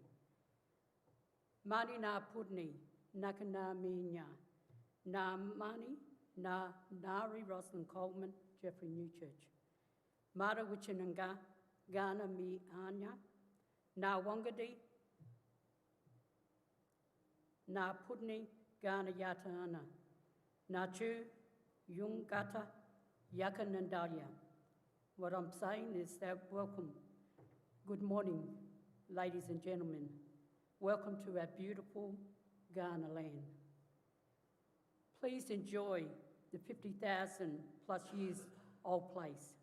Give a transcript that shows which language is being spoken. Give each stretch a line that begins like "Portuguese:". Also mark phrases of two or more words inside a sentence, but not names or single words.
Kaurna: Mani nā pudni, naka nā minya, nā mani, nā Nari Rosalind Coleman, Jeffrey Newchurch. Mara wichinanga, Kaurna mi anya, nā wangadi, nā pudni, Kaurna yata ana, nā chu, yungata, Yakanandalia.
English: What I'm saying is that welcome, good morning, ladies and gentlemen. Welcome to our beautiful Kaurna land. Please enjoy the 50,000 plus years old place.